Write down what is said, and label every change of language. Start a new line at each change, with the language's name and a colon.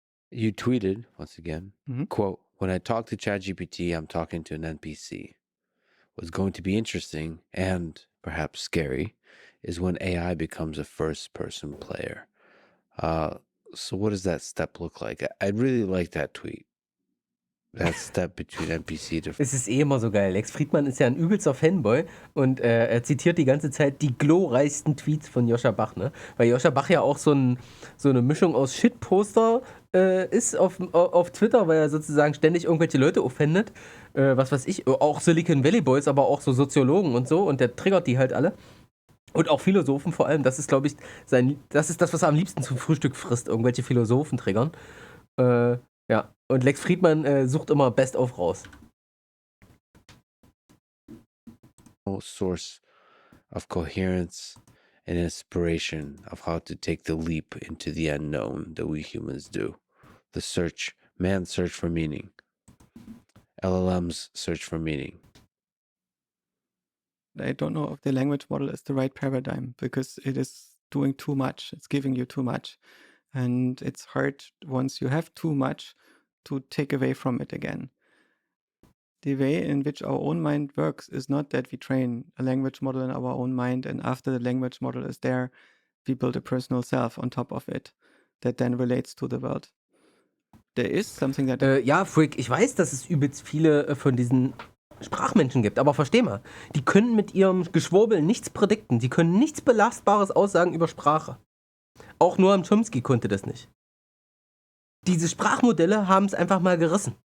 English: You tweeted, once again, quote, "When I talk to ChatGPT, I'm talking to an NPC. What's going to be interesting and perhaps scary is when AI becomes a first-person player." So what does that step look like? I really like that tweet. That step between NPC to...
German: Es ist immer so geil. Lex Fridman ist ja ein übelster Fanboy und er zitiert die ganze Zeit die glorreichsten Tweets von Joscha Bach, ne? Weil Joscha Bach ja auch so eine Mischung aus Shitposter ist auf Twitter, weil er sozusagen ständig irgendwelche Leute offendet. Was weiß ich, auch Silicon Valley Boys, aber auch so Soziologen und so, und der triggert die halt alle. Und auch Philosophen vor allem, das ist, glaube ich, das ist das, was er am liebsten zum Frühstück frisst, irgendwelche Philosophen triggern. Ja, und Lex Fridman sucht immer Best-of raus.
English: Source of coherence and inspiration of how to take the leap into the unknown that we humans do. The search, man's search for meaning. LLM's search for meaning. I don't know if the language model is the right paradigm because it is doing too much. It's giving you too much. And it's hard once you have too much to take away from it again. The way in which our own mind works is not that we train a language model in our own mind and after the language model is there, we build a personal self on top of it that then relates to the world. There is something that...
German: ja, Frick, ich weiß, dass es übelst viele von diesen Sprachmenschen gibt, aber versteh mal, die können mit ihrem Geschwurbel nichts predikten, die können nichts Belastbares aussagen über Sprache. Auch Noam Chomsky konnte das nicht. Diese Sprachmodelle haben es einfach mal gerissen.